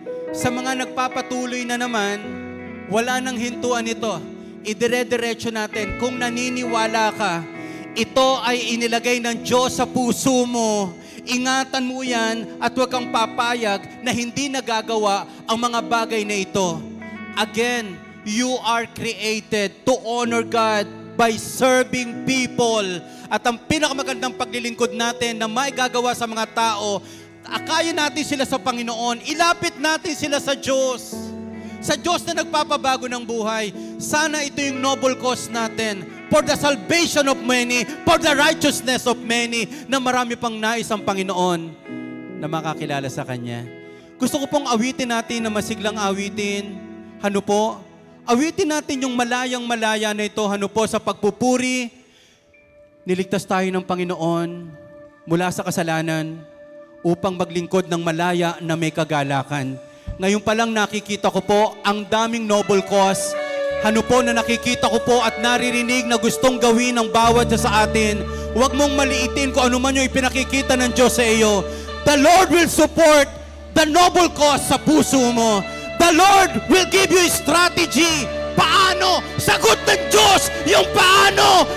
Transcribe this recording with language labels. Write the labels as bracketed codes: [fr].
[tl] Sa mga nagpapatuloy na naman, wala nang hintuan ito. Idire-diretso natin. Kung naniniwala ka, ito ay inilagay ng Diyos sa puso mo. Ingatan mo yan at huwag kang papayag na hindi nagagawa ang mga bagay na ito. [en] Again, you are created to honor God by serving people. [tl] At ang pinakamagandang paglilingkod natin na may gagawa sa mga tao, akayin natin sila sa Panginoon, ilapit natin sila sa Diyos. Sa Diyos na nagpapabago ng buhay. Sana ito yung noble cause natin [en] for the salvation of many, [tl] for the righteousness of many, na marami pang nais ang Panginoon na makakilala sa Kanya. Gusto ko pong awitin natin na masiglang awitin. Ano po? Awitin natin yung malayang-malaya na ito. Ano po? Sa pagpupuri, niligtas tayo ng Panginoon mula sa kasalanan upang maglingkod ng malaya na may kagalakan. Ngayon pa lang nakikita ko po ang daming noble cause. Ano po na nakikita ko po at naririnig na gustong gawin ng bawat sa atin. Huwag mong maliitin kung ano man yung ipinakikita ng Diyos sa iyo. [en] The Lord will support the noble cause [tl] sa puso mo. [en] The Lord will give you a strategy. [tl] Paano? Sagot ng Diyos yung paano.